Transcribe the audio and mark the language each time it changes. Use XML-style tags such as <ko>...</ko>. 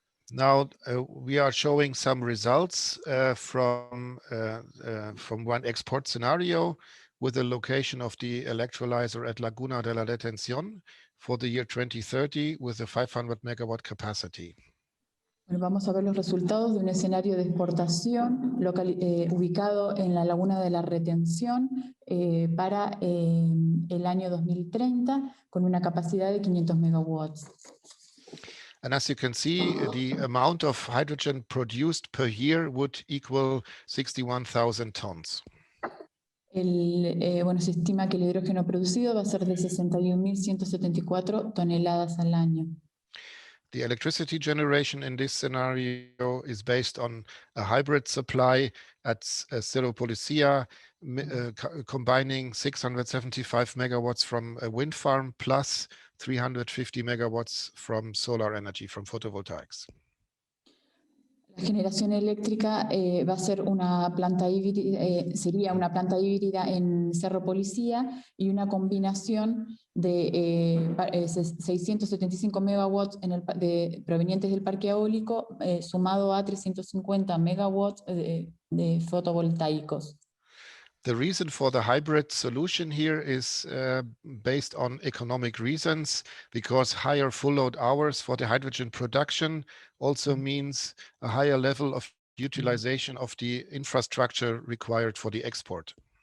<en>Now we are showing some results from one export scenario with the location of the electrolyzer at Laguna de la Detención for the year 2030 with a 500 megawatt capacity.</en> <es>Bueno, vamos a ver los resultados de un escenario de exportación ubicado en la Laguna de la Retención para el año 2030 con una capacidad de 500 megawatts.</es> <en>And as you can see, the amount of hydrogen produced per year would equal 61,000 tons.</en> <es>Bueno, se estima que el hidrógeno producido va a ser de 61.174 toneladas al año.</es> <en>The electricity generation in this scenario is based on a hybrid supply at Seropolicia, combining 675 megawatts from a wind farm plus 350 megawatts from solar energy, from photovoltaics.</en> <es>La generación eléctrica va a ser una planta híbrida, sería una planta híbrida en Cerro Policía y una combinación de 675 megawatts provenientes del parque eólico sumado a 350 megawatts de fotovoltaicos.</es> <en>The reason for the hybrid solution here is based on economic reasons, because higher full load hours for the hydrogen production also means a higher level of utilization of the infrastructure required for the export.</en>